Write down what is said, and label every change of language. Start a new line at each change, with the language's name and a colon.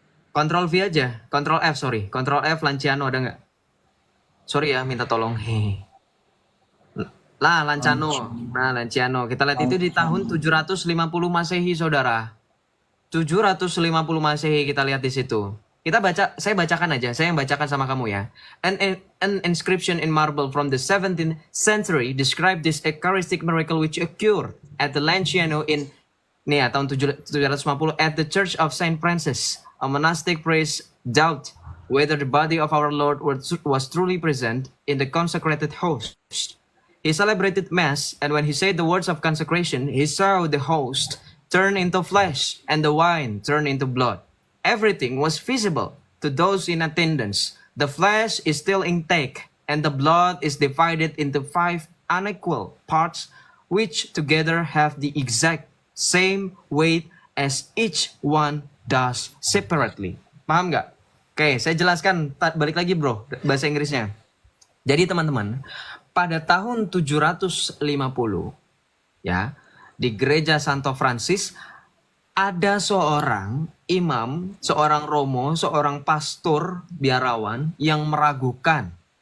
Indonesian: Ctrl V aja, Ctrl F Lanciano ada nggak? Sorry ya, minta tolong. Lah, Lanciano. Nah, Lanciano. Kita lihat itu di tahun 750 Masehi, saudara. 750 Masehi kita lihat di situ. Saya bacakan aja. Saya yang bacakan sama kamu ya.
English: An inscription in marble from the 17th century described this Eucharistic miracle which occurred at the Lanciano in tahun 750 at the Church of Saint Francis. A monastic priest doubt whether the body of our Lord was truly present in the consecrated host. He celebrated Mass, and when he said the words of consecration, he saw the host turn into flesh and the wine turn into blood. Everything was visible to those in attendance. The flesh is still intact, and the blood is divided into 5 unequal parts, which together have the exact same weight as each one does separately.
Indonesian: Paham nggak? Oke, saya jelaskan balik lagi bro, bahasa Inggrisnya. Jadi teman-teman, pada tahun 750 ya, di gereja Santo Francis ada seorang imam, seorang romo, seorang pastor biarawan yang meragukan.